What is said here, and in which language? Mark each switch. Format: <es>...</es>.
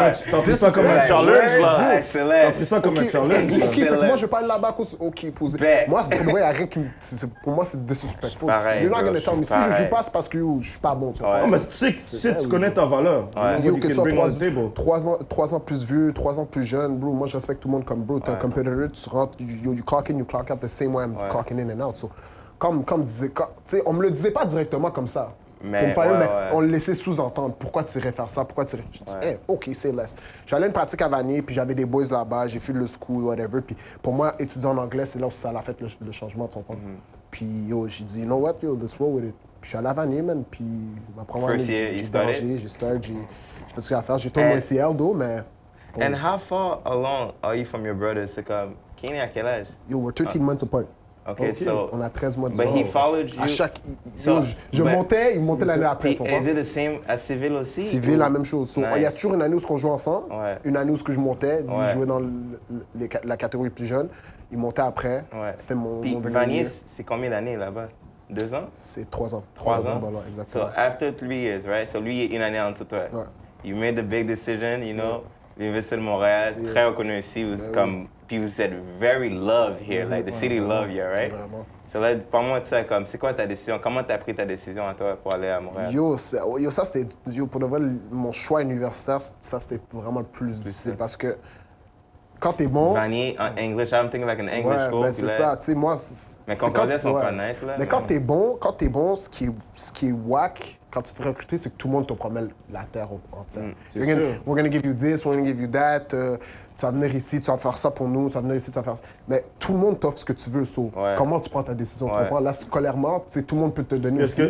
<fr>T'as pris ça comme un challenge, là. T'as pris ça comme un challenge. OK, fait que moi, je vais pas aller là-bas à cause... OK, posé. Moi, pour moi, il y a rien qui me... Pour moi, c'est disrespectful.</fr> <en>You're not gonna tell me.</en> <fr>Si je joue pas, c'est parce que je suis pas bon, tu vois. Mais tu sais que tu connais ta valeur. Yo, que tu sois 3 ans plus vieux, 3 ans plus jeune, bro. Moi, je respecte tout le monde comme bro. T'es un competitor, tu rentres,</fr> <en>you clock in, you clock out the same way I'm clocking in and out.</en> <fr>So, comme disait, tu sais, on me le disait pas directement comme ça. Mais on le laissait sous-entendre. Pourquoi tu irais faire ça? Pourquoi tu irais... Je dis, hey, OK, c'est less. J'allais une pratique à Vanier, puis j'avais des boys là-bas, j'ai fait le school, whatever. Puis pour moi, étudier en anglais, c'est là où ça a fait le changement, tu comprends? Puis yo, j'ai dit,</fr> <en>you know what, yo, let's roll with it.</en> <fr>Puis je suis allé à Vanier, man, puis ma première année, j'ai dérangé, j'ai fait ce qu'il y a à faire. J'ai tourné mon ACL, mais...</fr> <en>And how far along are you from your brothers?</en> <fr>C'est comme, Kenny à quel âge?</fr> <en>Yo, we're 13 months apart. Okay, so...</en> <fr>On a 13 mois de</fr> <en>différence. But he followed you?</en> <fr>À chaque... il montait l'année après, tu comprends?</fr> <en>Is it the same</en> <fr>à Civil aussi? Civil, la même chose. So, il y a toujours une année où on joue ensemble, une année où je montais, lui jouait dans la catégorie plus jeune, il montait après, c'était mon... Puis Vanier, c'est combien d'années là-bas? 2 ans? C'est 3 ans. 3 ans? Exactement.</fr> <en>So after 3 years, right?</en> <fr>So lui, il est une année en tout toi.</fr> <en>You made the big decision, you know?</en> <fr>L'Université de Montréal, très reconnu ici, comme puis vous êtes</fr> <en>very loved here, like the city love you, right?</en> <fr>Vraiment. So là, parle-moi de ça, comme, c'est quoi ta décision? Comment t'as pris ta décision à toi pour aller à Montréal? Ça c'était, pour de vrai, mon choix universitaire, ça c'était vraiment le plus difficile parce que quand t'es bon...</fr> <en>Vanier, en English, I'm thinking like an English school.</en> <fr>Ben c'est ça, tu sais, moi... Mais Concordia sont pas nice, là. Mais quand t'es bon, ce qui est whack, quand tu te fais recruter, c'est que tout le monde te promet la terre entière.</fr> <en>We're gonna give you this, we're gonna give you that,</en> <fr>tu vas venir ici, tu vas faire ça pour nous, tu vas venir ici, tu vas faire ça. Mais tout le monde t'offre ce que tu veux, comment tu prends ta décision, tu comprends? Là, scolairement, tu sais, tout le monde peut te donner aussi.</fr>